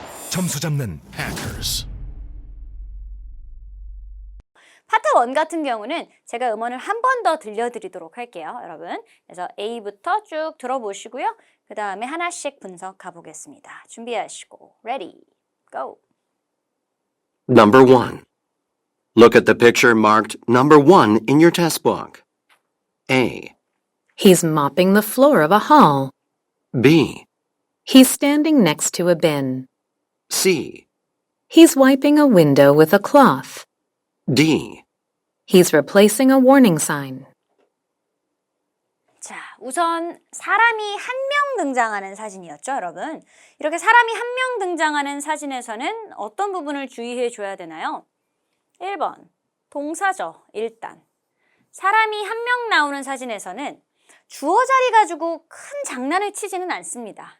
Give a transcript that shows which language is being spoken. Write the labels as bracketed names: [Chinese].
[Korean] 점수 잡는 Hackers. 파트 1 같은 경우는 제가 음원을 한 번 더 들려드리도록 할게요, 여러분. 그래서 A부터 쭉 들어보시고요. 그 다음에 하나씩 분석 가보겠습니다. 준비하시고 [English] Ready, go! Number 1. Look at the picture marked number 1 in your test book. A. He's mopping the floor of a hall. B. He's standing next to a bin. C. He's wiping a window with a cloth. D. He's replacing a warning sign. [Korean] 자, 우선 사람이 한 명 등장하는 사진이었죠, 여러분. 이렇게 사람이 한 명 등장하는 사진에서는 어떤 부분을 주의해 줘야 되나요? 1번, 동사죠, 일단. 사람이 한 명 나오는 사진에서는 주어 자리 가지고 큰 장난을 치지는 않습니다.